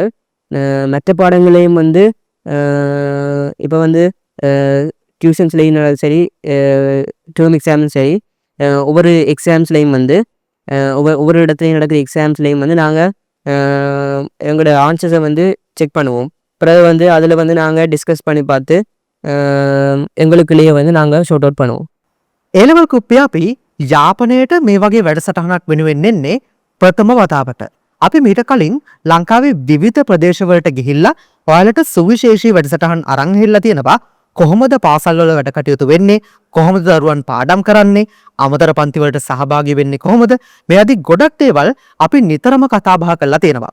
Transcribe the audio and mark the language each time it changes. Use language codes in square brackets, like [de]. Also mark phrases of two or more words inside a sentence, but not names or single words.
[ta] மற்ற பாடங்களையும் வந்து இப்போ வந்து டியூஷன்ஸ்லேயும் சரி, [en] term exams [ta] சரி, ஒவ்வொரு எக்ஸாம்ஸ்லேயும் வந்து ஒவ்வொரு இடத்துலையும் நடக்கிற எக்ஸாம்ஸ்லேயும் வந்து நாங்கள் எங்களோட ஆன்சர்ஸை வந்து செக் பண்ணுவோம். பிறகு வந்து அதில் வந்து நாங்கள் டிஸ்கஸ் பண்ணி பார்த்து எங்களுக்குள்ளேயே வந்து நாங்கள் [en] sort out [ta] பண்ணுவோம். [si] ඒලවල් කුප්පිය අපි යාපනයට මේ වගේ වැඩසටහනක් වෙනුවෙන් එන්නේ ප්‍රථම වතාවට. අපි මීට කලින් ලංකාවේ විවිධ ප්‍රදේශවලට ගිහිල්ලා ඔයාලට සුවිශේෂී වැඩසටහන් අරන් හෙල්ලා තියෙනවා. කොහොමද පාසල්වල වැඩ කටයුතු වෙන්නේ, කොහොමද දරුවන් පාඩම් කරන්නේ, අමතර පන්ති වලට සහභාගී වෙන්නේ කොහොමද, මේ ආදී ගොඩක් දේවල් අපි නිතරම කතා බහ කරලා තියෙනවා.